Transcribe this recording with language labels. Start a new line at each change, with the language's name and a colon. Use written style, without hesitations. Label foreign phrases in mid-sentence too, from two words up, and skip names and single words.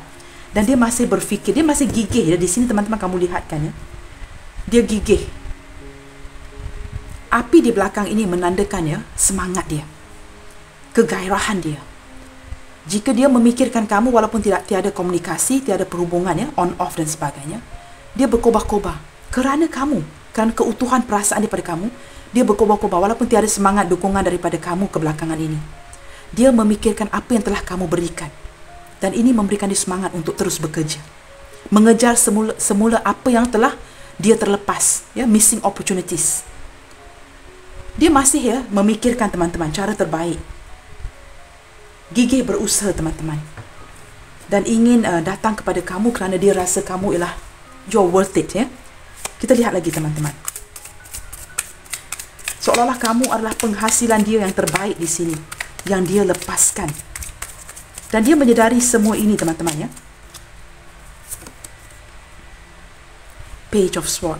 Malay: Dan dia masih berfikir, dia masih gigih ya. Di sini teman-teman kamu lihat kan ya. Dia gigih. Api di belakang ini menandakan ya semangat dia, kegairahan dia. Jika dia memikirkan kamu walaupun tiada komunikasi, tiada perhubungan ya,
English: on off
Malay: dan sebagainya, dia berkobar-kobar kerana kamu, kerana keutuhan perasaan daripada kamu, dia berkobar-kobar walaupun tiada semangat dukungan daripada kamu kebelakangan ini. Dia memikirkan apa yang telah kamu berikan. Dan ini memberikan dia semangat untuk terus bekerja. Mengejar semula apa yang telah dia terlepas, ya,
English: missing opportunities.
Malay: Dia masih ya memikirkan teman-teman cara terbaik. Gigih berusaha teman-teman. Dan ingin datang kepada kamu kerana dia rasa kamu ialah
English: you're worth it
Malay: ya. Kita lihat lagi teman-teman. Seolah-olah kamu adalah penghasilan dia yang terbaik di sini, yang dia lepaskan. Dan dia menyedari semua ini teman-teman ya. Page of Swords.